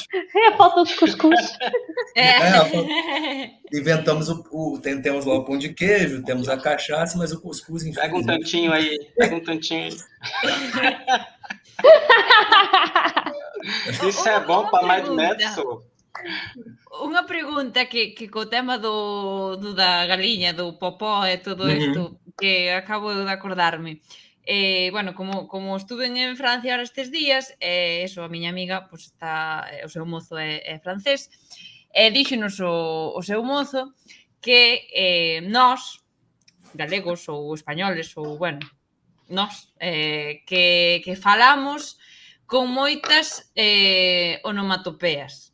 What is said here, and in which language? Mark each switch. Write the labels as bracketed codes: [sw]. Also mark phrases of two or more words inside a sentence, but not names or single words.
[pt] É a falta de cuscuz. Inventamos temos lá o pão de queijo, temos a cachaça, mas o cuscuz... Pega um tantinho aí. Isso é bom para mais de metro. [gl] Unha pregunta que co tema da galiña, do popó e todo isto, que acabo de acordarme. Bueno, [es] como estuve en Francia ahora [gl] estes días, eso, a miña amiga, pues está, o seu mozo é francés, e díxenos o seu mozo que nós, galegos ou españoles, ou, bueno, nós, que falamos con moitas onomatopeas.